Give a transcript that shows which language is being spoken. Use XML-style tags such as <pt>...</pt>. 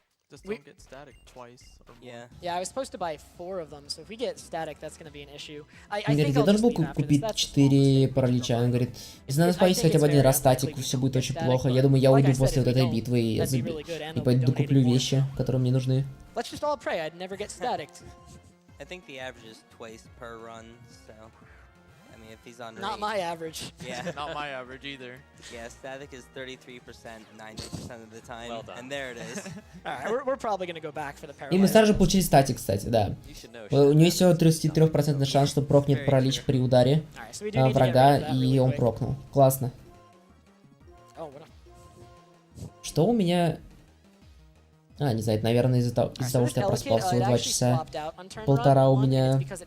<en>Just don't get static twice or more. Yeah, I was supposed to buy 4 of them, so if we get static, that's going to be an issue.</en> <ru>Он говорит, я должен был купить 4 паралича. Он говорит, если надо спалить хотя бы один раз статик, все будет очень плохо. Я думаю, я уйду после вот этой битвы и пойду докуплю вещи, которые мне нужны.</ru> <en>Let's just all pray I'd never get staticked. I think the average is twice per run, so I mean if he's on Not my average. Yeah. Not my average either. Yeah, static is 33% 90% of the time. Well done. And there it is. Alright, we're probably going to go back for the paralyzed.</en> <ru>И мы сразу же получили статик, кстати, да. У него есть всего 33% шанс, что прокнет паралич при ударе врага, и он прокнул. Классно. Что у меня... не знаю, это, наверное, из-за того, что я проспал всего 2 часа. Полтора у меня...</ru>